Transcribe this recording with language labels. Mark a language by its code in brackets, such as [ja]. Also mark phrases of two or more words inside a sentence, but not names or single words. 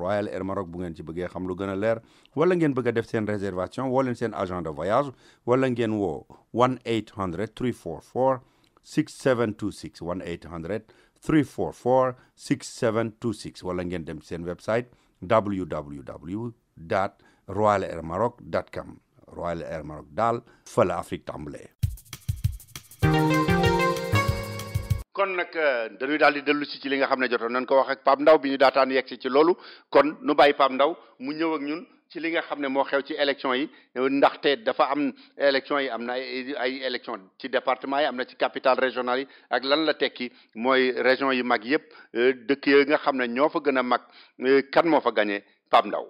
[wo] Royal Air Maroc bu ngeen ci bëggee xam lu gën a leer wala ngeen bëgg a def seen réservation woo leen seen [fr] agent de voyage [wo] wala ngeen woo 1-800-344 6726 1-800-344 6726 wala ngeen dem seen website www.royalairmaroc.com Royal Air Maroc daal fa la Afrique tàmbalee. kon nag dañuy daal di dellu si ci li nga xam ne jotoon nañ ko wax ak Pape Ndaw bi ñu daataan yegg si ci loolu kon nu bàyyi Pape Ndaw mu ñëw ak ñun ci li nga xam ne moo xew ci élection yi ndaxte dafa am élection yi am na ay élection ci département yi am na ci [fr] capitale régionale [wo] yi ak lan la tekki mooy région yi mag yëpp dëkk yi nga xam ne ñoo fa gën a mag kan moo fa gagné Pape Ndaw.